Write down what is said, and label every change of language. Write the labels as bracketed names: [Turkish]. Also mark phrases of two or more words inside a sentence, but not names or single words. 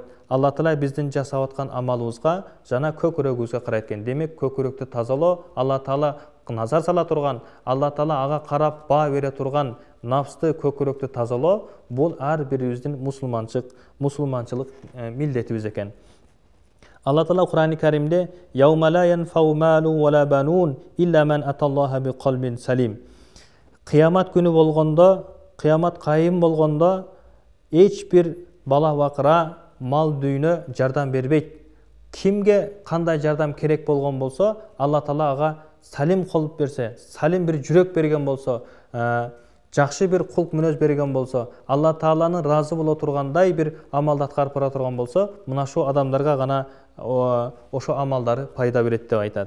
[Kyrgyz] Алла Таала биздин жасап аткан амалыбызга жана көкүрөгүбүзгө карайт экен. Демек, көкүрөктү тазалоо, Алла Таала назар сала турган, Алла Таала ага карап баа бере турган нафсты, көкүрөктү тазалоо, бул ар бирибиздин мусулманчылык милдетибиз экен. Алла Таала Кур'ан-ы Каримде [Arabic] «يوم لا ينفع مال ولا بنون إلا من أتى الله بقلب سليم». [Kyrgyz] Кыямат күнү болгондо, кыямат кайым болгондо, эч бир бала бакыра, мал дүйнө жардам бербейт. Кимге кандай жардам керек болгон болсо, Алла Таала ага салим кылып берсе, салим бир жүрөк берген болсо, жакшы бир кулк мүнөз берген болсо, Алла Тааланын разы боло тургандай бир амалды аткарып бара турган болсо, мына шу адамдарга гана ошо амалдары пайда берет деп айтат.